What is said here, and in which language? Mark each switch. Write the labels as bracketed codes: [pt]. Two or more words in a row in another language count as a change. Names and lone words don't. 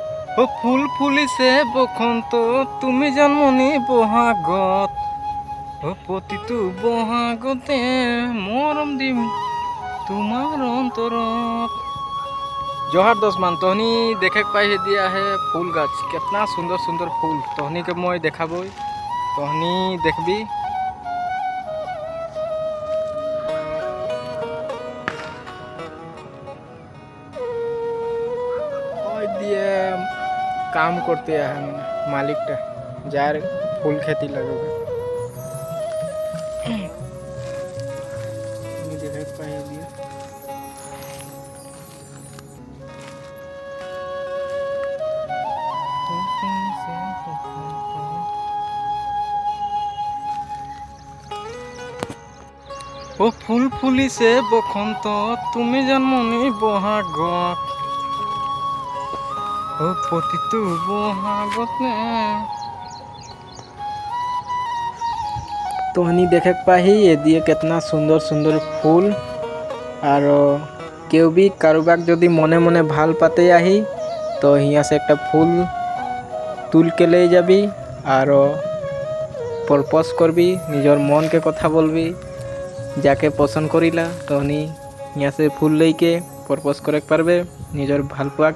[as] ও ফুল ফুলিছে বসন্ত তুমি জন্মনি বহাগত ও প্ৰতিটো বহাগতে মৰম দিম তোমাৰ অন্তৰত। [sck] जोहार दोस्तमान तोहनी देखे के पाई दिया है फूल गाछ कितना सुंदर सुंदर फूल तोहनी के मैं देखाबो तोहनी देखबी। দিয়ে काम करते हैं मालिक जार फूल खेती लगे देखे पाई दिया। [as] ও ফুল ফুলিছে বসন্ত তুমি জন্মনি বহাগত ও প্ৰতিটো বহাগতে। [sck] तोहनी देखे पाही ये दिए कितना सुंदर सुंदर फूल और केउ भी कारोबार जदि मने मने भाल पाते आही तो यहाँ से एक फूल तुल के ले जाबी और प्रपोज करबी निजर मन के कथा बोलबी जाके पसंद करिला तोहनी यहाँ से फूल लेके प्रपोज करे पारबे निजर भाल पाके।